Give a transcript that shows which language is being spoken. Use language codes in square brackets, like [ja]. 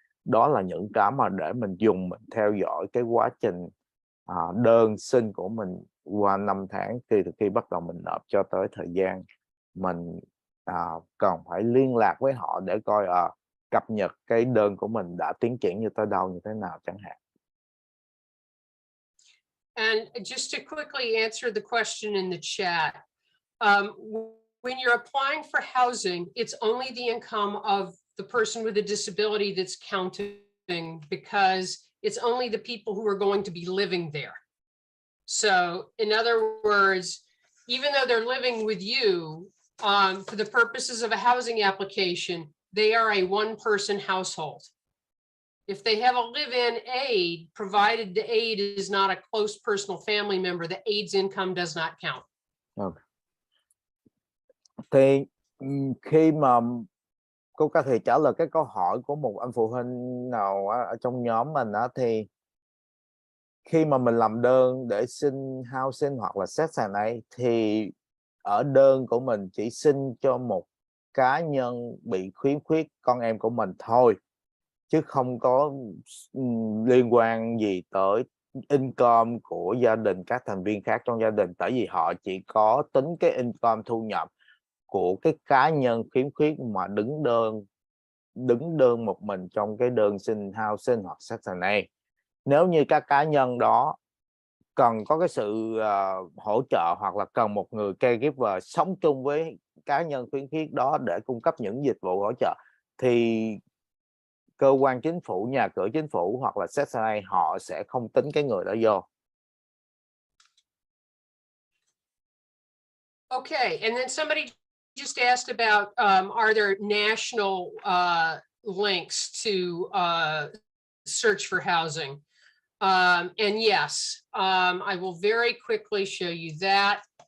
[vi] Đó là những cái mà để mình dùng mình theo dõi cái quá trình đơn xin của mình qua 5 tháng từ khi bắt đầu mình nộp cho tới thời gian mình còn phải liên lạc với họ để coi cập nhật cái đơn của mình đã tiến triển như tới đâu, như thế nào chẳng hạn. [en] And just to quickly answer the question in the chat, when you're applying for housing, it's only the income of the person with a disability that's counting, because it's only the people who are going to be living there. So in other words, even though they're living with you, for the purposes of a housing application, they are a one-person household. If they have a live-in aide, provided the aide is not a close personal family member, the aide's income does not count. Okay. [vi] Thì khi mà cô có thể trả lời cái câu hỏi của một anh phụ huynh nào ở trong nhóm mình đó, thì khi mà mình làm đơn để xin housing hoặc là Section A thì ở đơn của mình chỉ xin cho một cá nhân bị khiếm khuyết, con em của mình thôi, chứ không có liên quan gì tới income của gia đình, các thành viên khác trong gia đình, tại vì họ chỉ có tính cái income thu nhập của cái cá nhân khiếm khuyết mà đứng đơn một mình trong cái đơn xin housing hoặc Section A. Nếu như các cá nhân đó cần có cái sự hỗ trợ hoặc là cần một người caregiver sống chung với cá nhân khiếm khuyết đó để cung cấp những dịch vụ hỗ trợ, thì cơ quan chính phủ, nhà cửa chính phủ hoặc là Section A họ sẽ không tính cái người đó vô. [en] Okay, and then somebody just asked about are there national links to search for housing? And yes, I will very quickly show you that.